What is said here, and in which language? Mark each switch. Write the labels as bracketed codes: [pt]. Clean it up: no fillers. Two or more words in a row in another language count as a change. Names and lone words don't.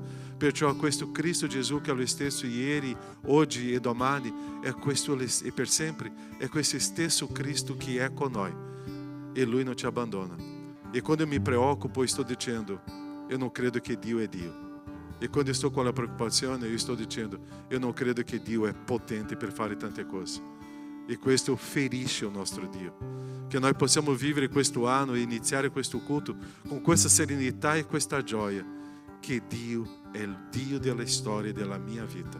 [it] Perciò questo Cristo Gesù, che è lo stesso ieri, oggi e domani, è questo e per sempre, è questo stesso Cristo che è con noi, e Lui non ci abbandona. E quando eu mi preoccupo, sto dicendo: eu non credo che Dio è Dio. E quando [pt] estou com a [it] preoccupazione, io sto dicendo: io non credo che Dio è potente per fare tante cose. E questo ferisce il nostro Dio. Che noi possiamo vivere questo anno e iniziare questo culto con questa serenità e questa gioia, che Dio è il Dio della storia e della mia vita.